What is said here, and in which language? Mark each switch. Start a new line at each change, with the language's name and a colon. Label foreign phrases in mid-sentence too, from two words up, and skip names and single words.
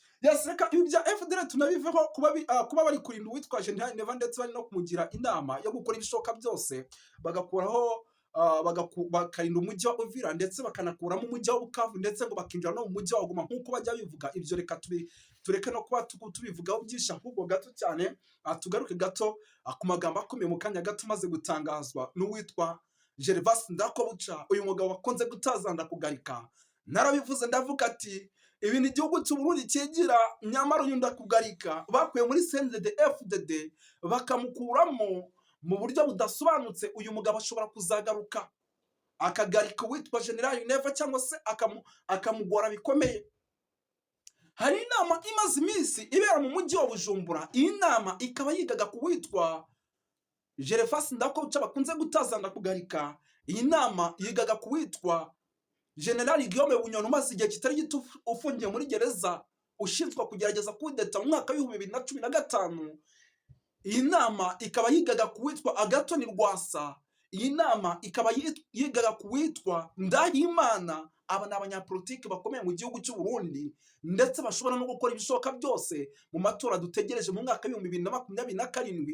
Kinyarwanda: reka ibi bya FDL tunabiveho kuba bari kurinda uwitwa General Neva ndetse bari no kumugira inama yo gukora ibishoboka byose bagakuraho bakarinda umujyi wa Uvira ndetse bakanakuramo umujyi wa Bukavu ndetse ngo bakinjira no mu mujyi wa Goma nk'uko bajya bivuga. Ibyo reka tureke no kuba tubivugaho byinshi, ahubwo gato cyane tugaruke gato ku magambo akomeye mu kanya gato maze gutangazwa n'uwitwa Gervas Ndirakobuca, uyu mugabo wakunze gutazanda kugarika. Narabivuze ndavuga ati ibintu igihugu cy'u Burundi cyigira, nyamara uyu Ndakugarika bakuye muri CNDD FDD bakamukuramo mu buryo budasobanutse. Uyu mugabo ashobora kuzagaruka akagarika uwitwa General Neva cyangwa se akamugora bikomeye. Hari inama imaze iminsi ibera mu mujyi wa Bujumbura, iyi nama ikaba yigaga ku witwa Gervas Ndirakobuca bakunze gutazanda kugarika. Iyi nama yigaga ku witwa General Guillaume Bunyoni umaze igihe kitari gito ufungiye muri gereza ushinzwe kugerageza kudeta mu mwaka wa 2015. Iyi nama ikaba yigaga ku witwa Agathon Rwasa. Iyi nama ikaba yigaga ku witwa Ndahimana. Aba ni abanyapolitiki bakomeye mu gihugu cy'u Burundi ndetse bashobora no gukora ibishoboka byose mu matora dutegereje mu mwaka wa 2027.